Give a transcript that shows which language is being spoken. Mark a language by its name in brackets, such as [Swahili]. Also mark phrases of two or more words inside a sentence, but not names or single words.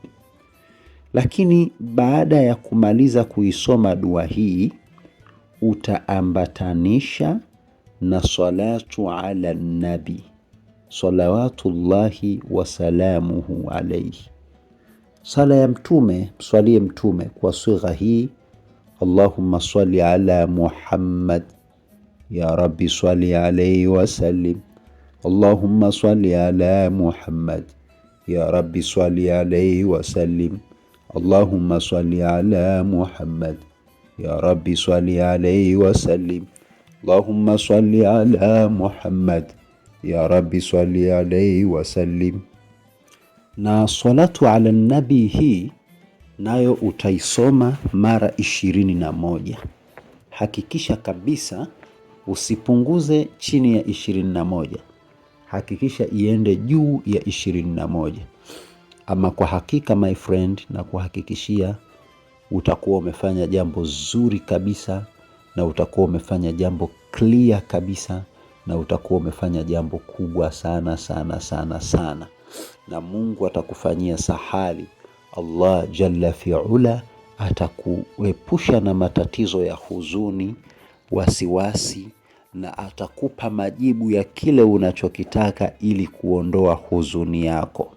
[Swahili] Lakini baada ya kumaliza kuisoma dua hii, utaambatanisha na [Arabic] الصلاة على النبي صلوات الله وسلامه عليه. [Swahili] Sala ya mtume, mswalie mtume kwa sigha hii: [Arabic] اللهم صل على محمد يا رب صل عليه وسلم. اللهم صل على محمد يا رب صل عليه وسلم. اللهم صل على محمد يا رب صل عليه وسلم. اللهم صل على محمد يا رب صل عليه وسلم. [Swahili] Na [Arabic] الصلاة على النبي [Swahili] hii nayo utaisoma mara 21. Hakikisha kabisa usipunguze chini ya 21. Hakikisha iende juu ya 21. Ama kwa hakika [English] my friend, [Swahili] na kuhakikishia utakuwa umefanya jambo zuri kabisa, na utakuwa umefanya jambo clear kabisa, na utakuwa umefanya jambo kubwa sana sana sana sana, na Mungu atakufanyia sahali. [Arabic] الله جل فعالا [Swahili] atakuepusha na matatizo ya huzuni, wasiwasi, na atakupa majibu ya kile unachokitaka ili kuondoa huzuni yako.